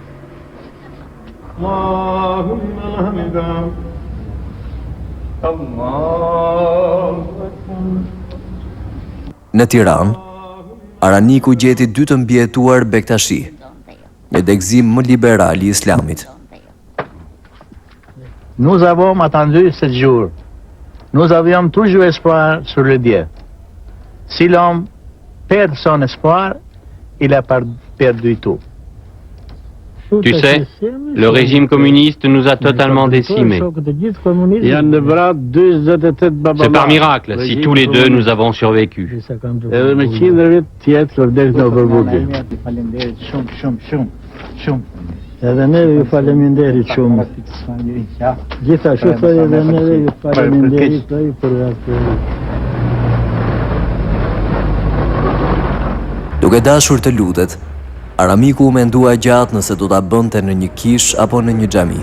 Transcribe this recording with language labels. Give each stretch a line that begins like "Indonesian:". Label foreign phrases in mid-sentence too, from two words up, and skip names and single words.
Albanian: Në Tiranë, Araniku gjeti dy të mbijetuar Bektashi, një degëzim më liberal i islamit.
French: Nous avons attendu 7 jours. Nous avions toujours espoir sur le Dieu. Si l'homme perd son espoir, il a perdu tout. Tu sais, le régime communiste nous a totalement décimés. C'est par miracle si tous les deux nous avons survécu.
Albanian: Edhe ne ju faleminderit shumë. Gjithashtu edhe ne ju faleminderit për atë. Duke dashur të lutet, Aramiku u mendua gjatë nëse do ta bënte në një kish apo në një xhami.